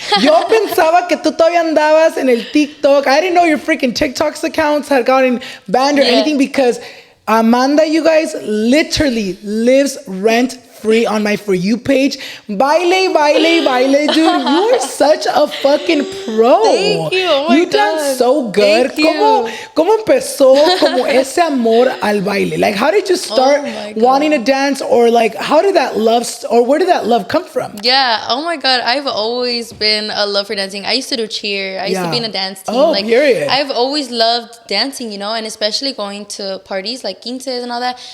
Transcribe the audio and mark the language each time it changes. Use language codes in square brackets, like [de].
[es] Yo pensaba que tú todavía andabas en el TikTok. [en] I didn't know your freaking TikTok's accounts had gotten banned or anything, because Amanda, you guys, literally lives rent free on my For You page. [es] Baile, baile, baile, [en] dude. You are such a fucking pro. Thank you. Oh my you God. dance so good. Thank you. [es] ¿Cómo empezó como ese amor al baile? [en] Like, how did you start wanting to dance, or like, how did that love, or where did that love come from? Yeah. Oh my God. I've always been a love for dancing. I used to do cheer. I used to be in a dance team. Oh, period. I've always loved dancing, and especially going to parties like quinces and all that.